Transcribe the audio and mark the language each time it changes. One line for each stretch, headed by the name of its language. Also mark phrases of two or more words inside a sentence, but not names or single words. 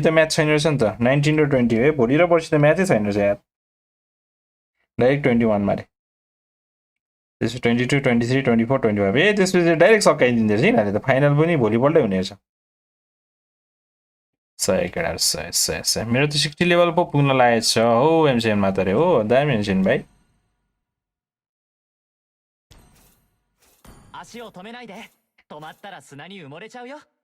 Nepali: त म्याच छैन रहेछ नि त 19 र 20 है भोलि र पर्सि त म्याचै छैन रहेछ यार डाइरेक्ट 21 मारे त्यसपछि 22 23 24 25 ए त्यसपछि डाइरेक्ट सकाइदिँदो रहेछ यिनीहरूले त फाइनल पनि भोलिपल्टै हुने रहेछ 100 केटाहरू 100 मेरो त 60 लेभल पो पुग्न लागेको छ हो एमसिएन मा त रे हो दामी एमसिएन भाइ
Japanese: 足を止めないで。止まったら砂に埋もれちゃうよ。